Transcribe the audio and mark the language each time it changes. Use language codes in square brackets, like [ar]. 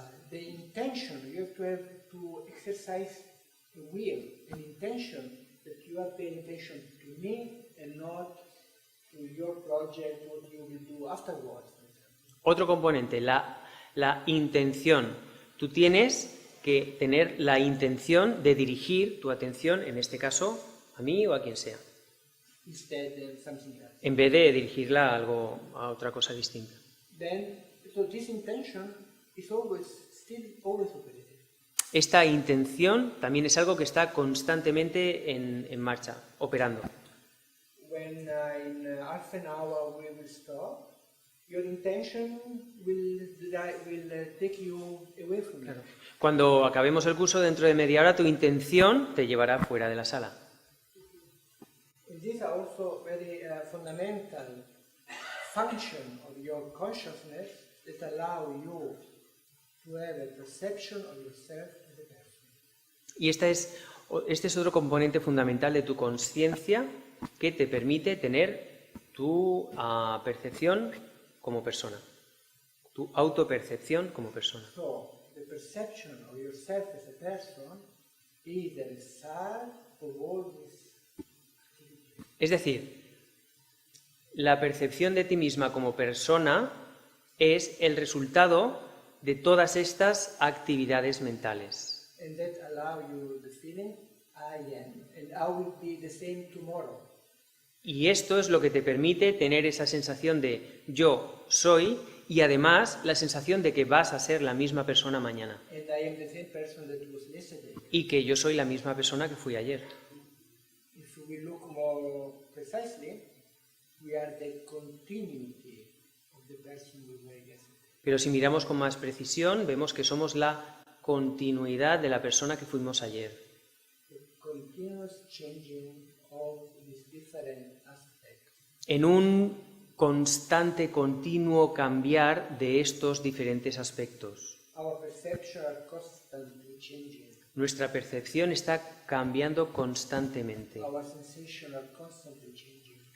[en] The intention, you have to exercise the will, an intention that you are paying attention to me and not to your project, what you will do afterwards. [es] Otro componente, la intención. Tú tienes que tener la intención de dirigir tu atención, en este caso, a mí o a quien sea, [en] Instead than something else. [es] en vez de dirigirla a otra cosa distinta. [en] So this intention is still always operating. [es] Esta intención también es algo que está constantemente en marcha, operando. [en] When in half an hour we will stop, your intention will take you away from me. [es] Cuando acabemos el curso dentro de media hora, tu intención te llevará fuera de la sala. [en] And these are also very fundamental function of your consciousness that allow you to have a perception of yourself as a person. [es] Y este es otro componente fundamental de tu conciencia que te permite tener tu percepción como persona, tu autopercepción como persona. [en] So, the perception of yourself as a person is the result of all this activity. [es] Es decir, la percepción de ti misma como persona es el resultado de todas estas actividades mentales. [en] And that allow you the feeling, I am, and I will be the same tomorrow. [es] Y esto es lo que te permite tener esa sensación de yo soy y además la sensación de que vas a ser la misma persona mañana [en] And I am the same person that was yesterday. [es] y que yo soy la misma persona que fui ayer. [en] If we look more precisely, we are the continuity of the person we were yesterday. [es] Pero si miramos con más precisión, vemos que somos la continuidad de la persona que fuimos ayer. [en] The continuous changing of these different aspects. [es] En un constante, continuo cambiar de estos diferentes aspectos. [en] Our perception are constantly changing. [es] Nuestra percepción está cambiando constantemente. [en] Our sensation are constantly changing.